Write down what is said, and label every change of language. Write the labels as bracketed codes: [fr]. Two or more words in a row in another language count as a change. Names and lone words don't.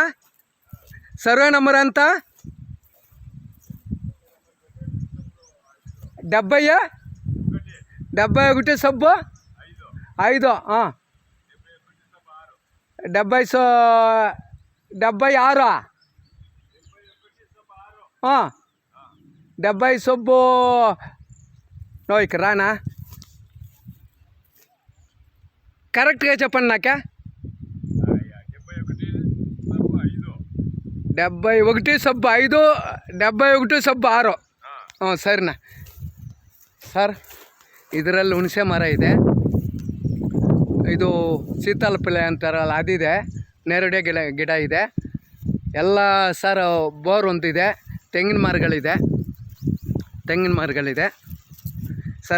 [te] సర్వే నెంబర్ ఎంత? 71 సబ్బు 5 76 70 సబ్బు నో ఇక్కడ రానా? కరెక్ట్గా చెప్పండి నాకే. 71 సబ్బు 5 [kn] 71 ಸಬ್ಬು 6 ಸರಿನಾ ಸರ್. ಇದರಲ್ಲಿ ಹುಣಸೆ ಮರ ಇದೆ, ಇದು ಸೀತಾಳಪಲ್ಲೆ ಅಂತಾರಲ್ಲ ಅದಿದೆ, ನೇರಳೆ ಗಿಡ ಇದೆ ಎಲ್ಲ ಸರ್. ಬೋರ್ ಒಂದಿದೆ, ತೆಂಗಿನ ಮರಗಳಿದೆ ಸರ್.